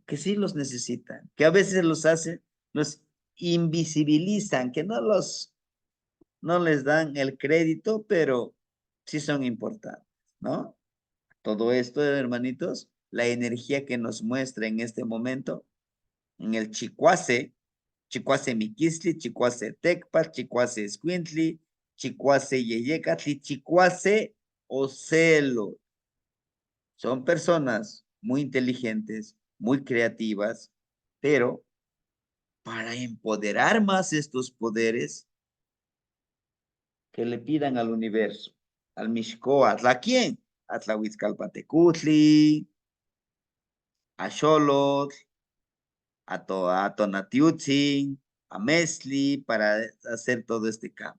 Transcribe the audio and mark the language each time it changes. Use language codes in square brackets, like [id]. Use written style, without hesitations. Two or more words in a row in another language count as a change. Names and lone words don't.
[es] Que sí los necesitan, que a veces los hacen, los invisibilizan, que no les dan el crédito, pero sí son importantes, ¿no? Todo esto, hermanitos, la energía que nos muestra en este momento, en el Chicuase, Chicuase Miquisli, Chicuase Tecpa, Chicuase Escuintli, Chicuase Yeyecatli, Chicuase Ocelo. Son personas muy inteligentes, muy creativas, pero para empoderar más estos poderes, que le pidan al universo, al Mixcoatl, ¿a quién? A Tlahuizcalpatecutli, a Xolotl, a Tonatiutzin, a Mesli, para hacer todo este cambio.